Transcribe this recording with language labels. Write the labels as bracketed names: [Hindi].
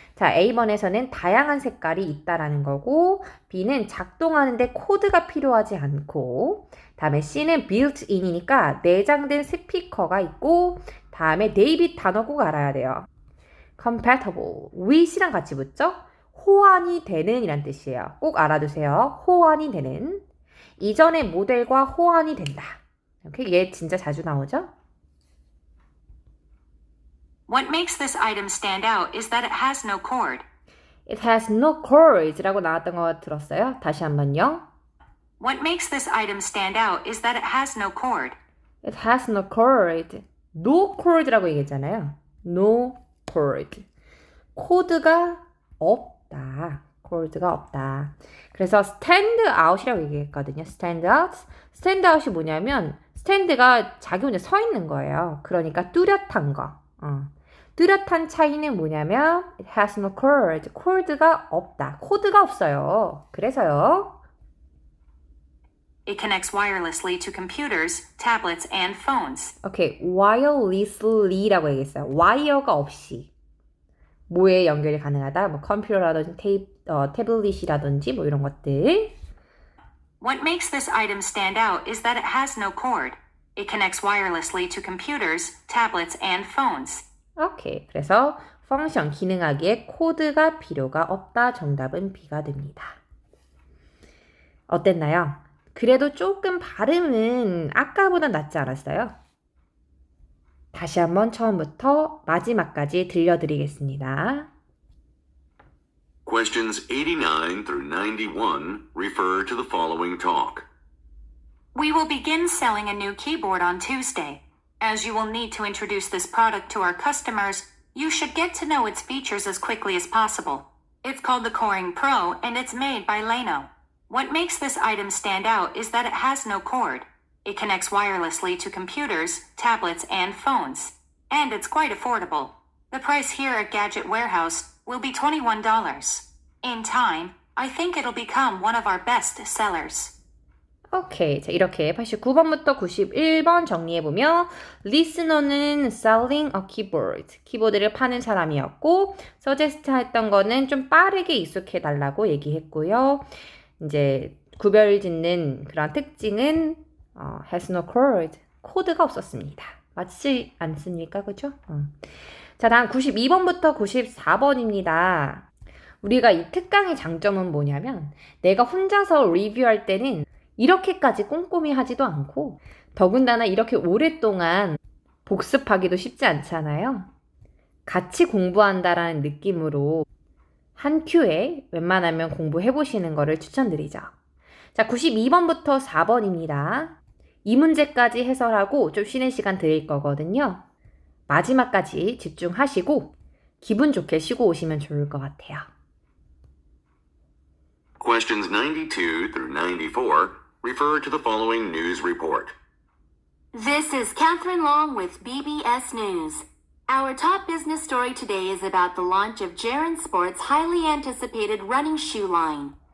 [Korean] 자, A번에서는 다양한 색깔이 있다라는 거고, B는 작동하는데 코드가 필요하지 않고, 다음에 C는 built-in이니까 내장된 스피커가 있고, 다음에 데이빗 단어 꼭 알아야 돼요. compatible, with이랑 같이 붙죠? 호환이 되는 이란 뜻이에요. 꼭 알아두세요. 호환이 되는. 이전의 모델과 호환이 된다. 이렇게 얘 진짜 자주 나오죠? [English] What makes this item stand out is that it has no cord. It has no cords라고 [Korean] 나왔던 거 들었어요? 다시 한번요. [English] What makes this item stand out is that it has no cord. It has no cord. No cord [Korean] 라고 얘기했잖아요. [English] No cord. [Korean] 코드가 없다. cord가 없다. 그래서 stand out이라고 얘기했거든요. [English] stand out. [Korean] stand out이 뭐냐면 stand가 자기 혼자 서 있는 거예요. 그러니까 뚜렷한 거. 뚜렷한 차이는 뭐냐면 [English] it has no cord. [Korean] cord가 없다. 코드가 없어요. 그래서요. [English] It connects wirelessly to computers, tablets, and phones. [Korean] 오케이. wirelessly라고 얘기했어요. 와이어가 없이. 뭐에 연결이 가능하다? 뭐 컴퓨터라든지 태블릿이라든지 뭐 이런 것들. [English] What makes this item stand out is that it has no cord. It connects wirelessly to computers, tablets, and phones. [Korean] 오케이. 그래서 펑션 기능하기에 코드가 필요가 없다. 정답은 B가 됩니다. 어땠나요? 그래도 조금 발음은 아까보다 낫지 않았어요? 다시 한번 처음부터 마지막까지 들려드리겠습니다. [English] Questions 89 through 91 refer to the following talk. We will begin selling a new keyboard on Tuesday. As you will need to introduce this product to our customers, you should get to know its features as quickly as possible. It's called the Coring Pro and it's made by Leno. What makes this item stand out is that it has no cord. It connects wirelessly to computers, tablets, and phones. And it's quite affordable. The price here at Gadget Warehouse will be $21. In time, I think it'll become one of our best sellers. [Korean] 오케이. 자, 이렇게 89번부터 91번 정리해보면 listener는 [English] selling a keyboard. [Korean] 키보드를 파는 사람이었고 suggest 했던 거는 좀 빠르게 익숙해달라고 얘기했고요. 이제 구별 짓는 그런 특징은 [English] has no cord. [Korean] 코드가 없었습니다. 맞지 않습니까? 그죠? 자, 다음 92번부터 94번입니다. 우리가 이 특강의 장점은 뭐냐면 내가 혼자서 리뷰할 때는 이렇게까지 꼼꼼히 하지도 않고 더군다나 이렇게 오랫동안 복습하기도 쉽지 않잖아요. 같이 공부한다라는 느낌으로 한 큐에 웬만하면 공부해보시는 거를 추천드리죠. 자, 92번부터 4번입니다. 이 문제까지 해설하고 좀 쉬는 시간 드릴 거거든요. 마지막까지 집중하시고 기분 좋게 쉬고 오시면 좋을 것 같아요. [English] Questions 92 through 94 refer to the following news report. This is Catherine Long with BBS News. Our top business story today is about the launch of Jaren Sports' highly anticipated running shoe line.